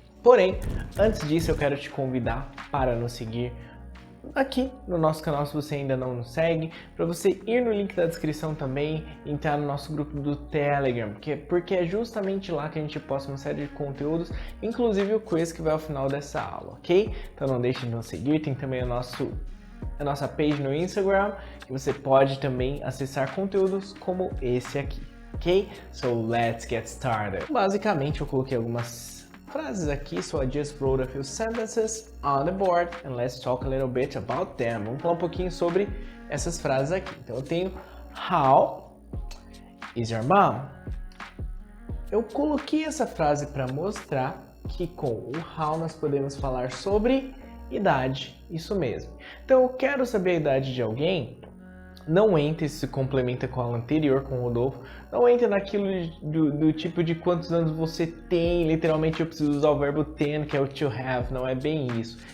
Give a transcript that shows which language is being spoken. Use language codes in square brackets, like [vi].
[pt] Porém, antes disso eu quero te convidar para nos seguir aqui no nosso canal se você ainda não nos segue, para você ir no link da descrição também e entrar no nosso grupo do Telegram, porque é justamente lá que a gente posta uma série de conteúdos, inclusive o quiz que vai ao final dessa aula, ok? Então não deixe de nos seguir, tem também a nossa page no Instagram, que você pode também acessar conteúdos como esse aqui, ok? [en] So let's get started. [pt] Basicamente eu coloquei algumas frases aqui, [en] so I just wrote a few sentences on the board and let's talk a little bit about them. [pt] Vamos falar um pouquinho sobre essas frases aqui. Então eu tenho [en] How is your mom? [pt] Eu coloquei essa frase para mostrar que com o how nós podemos falar sobre idade, isso mesmo. Então eu quero saber a idade de alguém, não entre se complementa com a aula anterior, com o Rodolfo, não entre naquilo do tipo de quantos anos você tem, literalmente eu preciso usar o verbo ten, que é o to have, não é bem isso.